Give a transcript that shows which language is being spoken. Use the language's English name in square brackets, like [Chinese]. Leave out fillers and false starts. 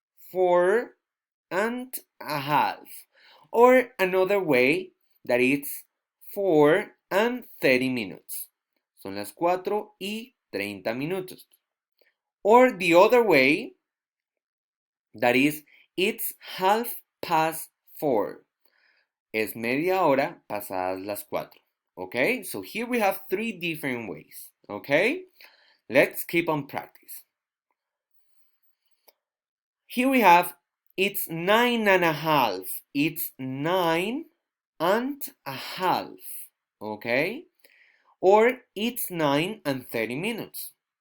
[English] 4 and a half. Or another way, that it's 4 and 30 minutes. [Spanish] Son las 4 y 30 minutos. [English] Or the other way, that is, it's half past 4. [Spanish] Es media hora pasadas las 4. [English] Okay, so here we have three different ways. Okay, let's keep on practice. Here we have it's 9 and a half. It's 9 and a half. Okay, or it's 9 and 30 minutes.